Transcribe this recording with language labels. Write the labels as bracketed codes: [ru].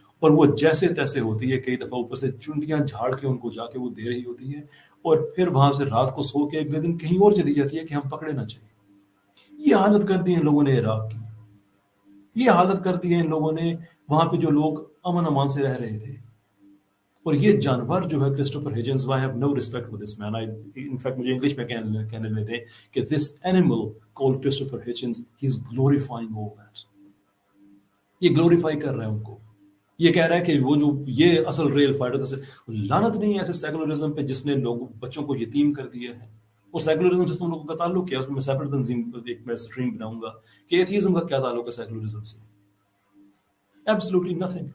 [ur] اور وہ جیسے تیسے ہوتی ہے, کئی دفعہ اوپر سے چنڈیاں جھاڑ کے ان کو جا کے وہ دے رہی ہوتی ہے, اور پھر وہاں سے رات کو سو کے اگلے دن کہیں اور چلی جاتی ہے کہ ہم پکڑے نہ چاہیے. یہ حالت کر دی ہے ان لوگوں نے عراق کی, یہ حالت کر دی ہے ان لوگوں نے وہاں پہ جو لوگ امن امان سے رہ رہے تھے. اور یہ جانور جو ہے Christopher Hutchins, [en] I have no respect for this man. In fact [ur] مجھے انگلش میں کہنے لے دیں کہ [en] this animal called Christopher Hitchens, he is glorifying all that. [ur] یہ گلوریفائی کر رہا ہے ان کو, یہ کہہ رہا ہے کہ وہ جو یہ اصل ریل فائٹر. لعنت نہیں ہے ایسے سیکولرزم پہ جس نے لوگ بچوں کو یتیم کر دیا ہے. اور سیکولرزم سے تم لوگوں کا تعلق کیا ہے, اس میں سیپریٹ تنظیم ایک میں اسٹریم بناؤں گا کہ ایتھیزم کا کیا تعلق ہے سیکولرزم سے. [en] Absolutely nothing.